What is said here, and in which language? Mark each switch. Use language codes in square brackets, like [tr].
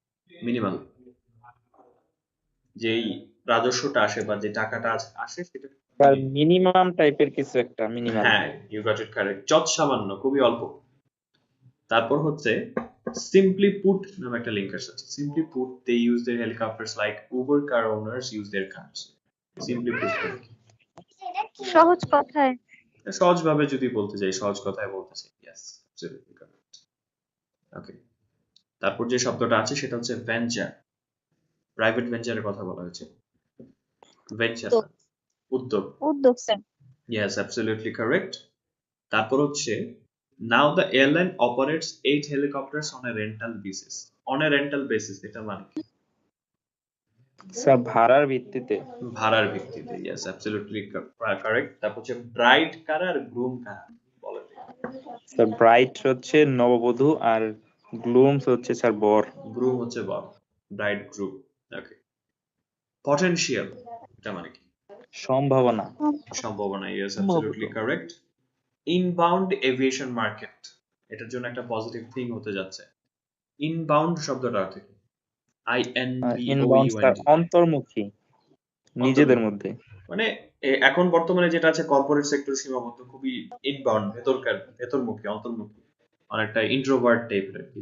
[bn] Minimal যেই রাজস্বটা আসে বা যে টাকাটা আসে সেটা স্যার মিনিমাম টাইপের কিছু একটা মিনিমাল। হ্যাঁ, [en] you got it correct, [bn] যৎ সামান্য, খুবই অল্প। তারপর হচ্ছে simply put নামে একটা লিঙ্ক আছে। [en] simply put they use their helicopters like Uber car owners use their cars. [bn] simply put মানে কি? সহজ কথায়। সহজভাবে যদি বলতে যাই, সহজ কথায় বলতে চাই, [en] yes, absolutely correct. [bn] ওকে, তারপর যে শব্দটা আছে সেটা হচ্ছে ভেঞ্চার। প্রাইভেট ভেঞ্চারের কথা বলা হয়েছে। ভেঞ্চার উদ্যোগ। উদ্যোগ স্যার। [en] yes, absolutely correct. [bn] তারপর হচ্ছে [en] now the airline operates 8 helicopters on a rental basis. on a rental basis [bn] এটা মানে কি? স্যার ভাড়ার ভিত্তিতে। ভাড়ার ভিত্তিতে, [en] yes, absolutely correct. [bn] তারপর হচ্ছে ব্রাইড কারা আর গ্রুম কারা বলেন? স্যার ব্রাইড হচ্ছে নববধূ আর গ্লুমস হচ্ছে স্যার বর। গ্রুম হচ্ছে বর, ব্রাইড গ্রুম। ওকে, পটেনশিয়াল এটা মানে কি? সম্ভাবনা। সম্ভাবনা, [en] yes, absolutely correct. [bn] Inbound aviation market, এটার জন্য একটা পজিটিভ থিং হতে যাচ্ছে। ইনবাউন্ড শব্দটা অর্থ কি? ইনবাউন্ড স্যার [en] INBOUND, [bn] অন্তর্মুখী, নিজেদের মধ্যে। মানে এখন বর্তমানে যেটা আছে কর্পোরেট সেক্টর সীমাবদ্ধ, খুবই ইনবাউন্ড, ভেতরমুখী, অন্তর্মুখী, অনেকটা ইন্ট্রোভার্ট টাইপের আর কি।